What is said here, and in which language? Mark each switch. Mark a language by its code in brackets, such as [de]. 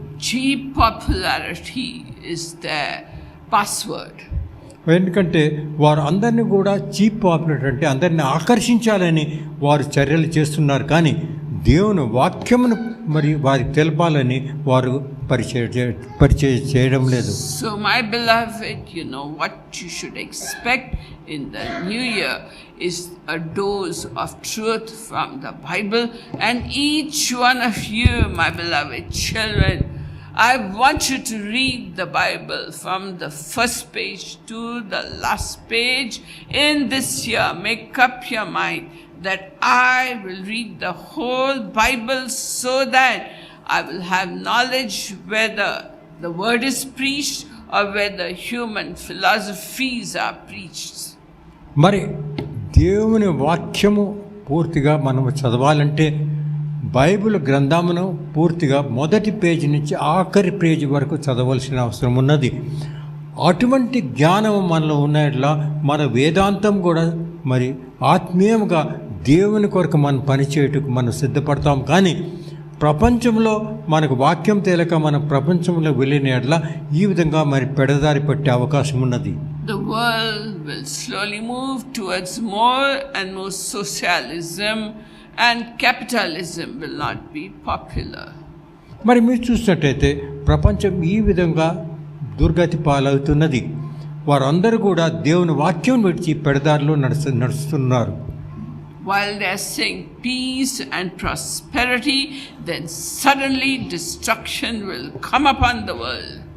[en] Cheap popularity is their password. [te] ఎందుకంటే వారు అందరినీ కూడా చీప్ పాపులర్ అంటే అందరినీ ఆకర్షించాలని వారు చర్యలు చేస్తున్నారు, కానీ దేవుని వాక్యమును మరి వారికి తెలపాలని వారు పరిచయం చేయడం లేదు. [en] So my beloved, you know what you should expect in the new year is a dose of truth from the Bible, and each one of you, my beloved children, I want you to read the Bible from the first page to the last page in this year. Make up your mind that I will read the whole Bible so that I will have knowledge whether the word is preached or whether human philosophies are preached. [te] మరి దేవుని వాక్యము పూర్తిగా మనము చదవాలంటే Bible గ్రంథమును పూర్తిగా మొదటి page నుంచి ఆఖరి పేజీ వరకు చదవలసిన అవసరం ఉన్నది. అటువంటి జ్ఞానం మనలో ఉన్నట్లా మన వేదాంతం కూడా మరి ఆత్మీయంగా దేవుని కొరకు మనం పనిచేయటకు మనం సిద్ధపడతాం, కానీ ప్రపంచంలో మనకు వాక్యం తేలక మనం ప్రపంచంలో వెళ్ళినట్లా ఈ విధంగా మరి పెడదారి పట్టే అవకాశం ఉన్నది. [en] The world will slowly move towards more and more socialism, and capitalism will not be popular. [te] మరి మీరు చూసినట్టయితే ప్రపంచం ఈ విధంగా దుర్గతి పాలవుతున్నది. వారందరూ కూడా దేవుని వాక్యం విడిచి పెడదారిలో నడుస్తున్నారు. [en] while they are saying peace and prosperity, then suddenly destruction will come upon the world.